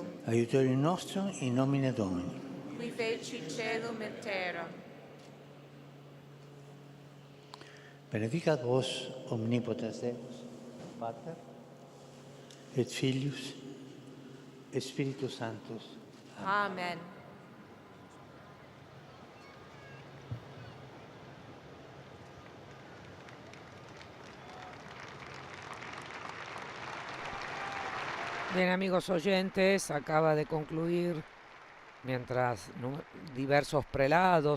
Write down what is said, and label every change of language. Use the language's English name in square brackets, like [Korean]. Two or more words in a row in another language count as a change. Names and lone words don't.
[Latin] aiutorium nostrum in nomine Domini. qui feci celum et terram. Benedicat vos omnipotens Deus, Pater, et Filius, et Spiritus Sanctus. Amen. [Spanish] Bien, amigos oyentes, acaba de concluir, mientras diversos prelados,